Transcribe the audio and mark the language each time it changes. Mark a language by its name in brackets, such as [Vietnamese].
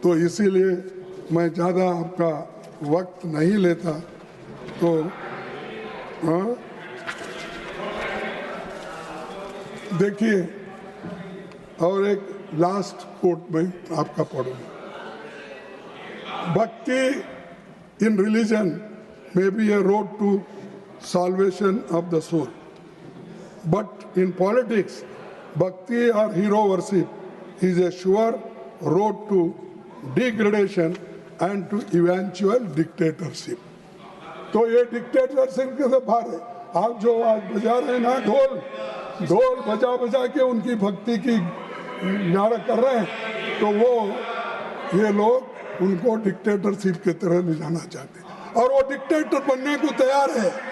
[Hindi] तो इसीलिए मैं ज़्यादा आपका वक्त नहीं लेता। तो देखिए, और एक लास्ट कोट में आपका पढ़ूंगा। [English] Bhakti in religion may be a road to salvation of the soul, but in politics, bhakti or hero worship is a sure road to degradation and to eventual dictatorship. [Hindi] तो ये डिक्टेटरशिप के बाहर है। आप जो आज बजा रहे हैं ना, ढोल बजा बजा के उनकी भक्ति की नारा कर रहे हैं, तो वो ये लोग उनको डिक्टेटरशिप की तरह ले जाना चाहते हैं और वो डिक्टेटर बनने को तैयार है।